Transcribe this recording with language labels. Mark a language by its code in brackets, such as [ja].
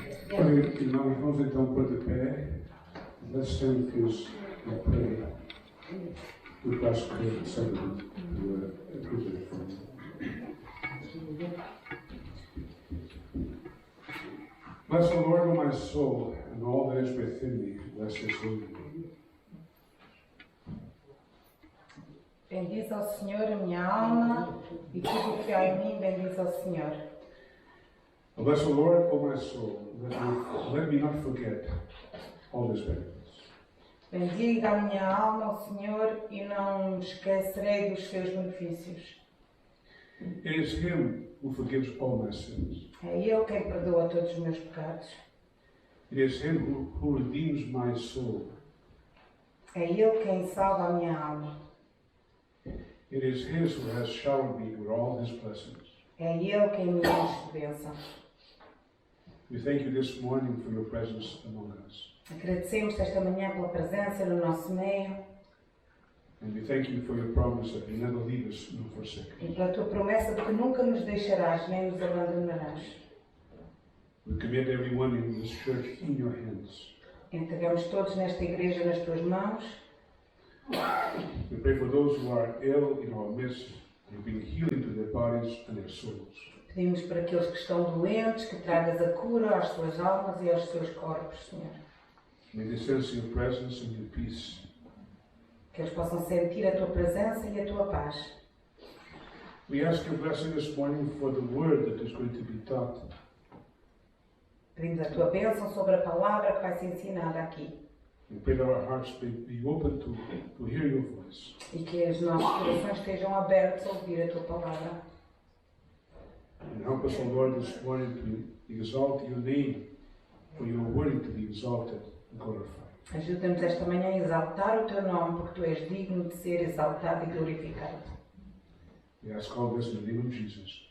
[pt] Olha, irmãos, vamos então pôr de pé. [en] Let's stand please and pray. We ask for somebody to approve it from you. Bless the Lord, O my soul, and all that is within me. Bless His holy name. [pt] Bendiz ao Senhor a minha alma e tudo o que há em mim, bendiz ao Senhor. [en] Bless the Lord, O my soul. Let me not forget all His benefits. [pt] Bendiga a minha alma ao Senhor e não me esquecerei dos seus benefícios. [en] It is Him who forgives all my sins. [pt] É Ele quem perdoa todos os meus pecados. [en] It is Him who redeems my soul. [pt] É Ele quem salva a minha alma. [en] It is His who has showered me with all His blessings. [pt] É Ele quem me enche de bênçãos. [en] We thank you this morning for your presence among us. [pt] Agradecemos esta manhã pela presença no nosso meio [en] And we thank you for your promise that you never leave us nor forsake [pt] e [en] us. [pt] pela tua promessa de que nunca nos deixarás nem nos abandonarás. [en] We commit everyone in this church in your hands. [pt] Entregamos todos nesta igreja nas tuas mãos. [en] We pray for those who are ill in our midst and bring healing to their bodies and their souls. [pt] Pedimos para aqueles que estão doentes, que tragas a cura às suas almas e aos seus corpos, Senhor. [en] May they sense your presence and your peace. [pt] Que eles possam sentir a tua presença e a tua paz. [en] We ask your blessing this morning for the word that is going to be taught. [pt] Pedimos a tua bênção sobre a palavra que vai ser ensinada aqui. [en] We pray that our hearts may be open to hear your voice. [pt] E que os nossos corações estejam abertos a ouvir a tua palavra. [en] And help us, O Lord, this morning to exalt your name, for you are worthy to be exalted and glorified. [pt] Ajuda-nos esta manhã a exaltar o teu nome, porque tu és digno de ser exaltado e glorificado. [en] We ask all this in the name of Jesus.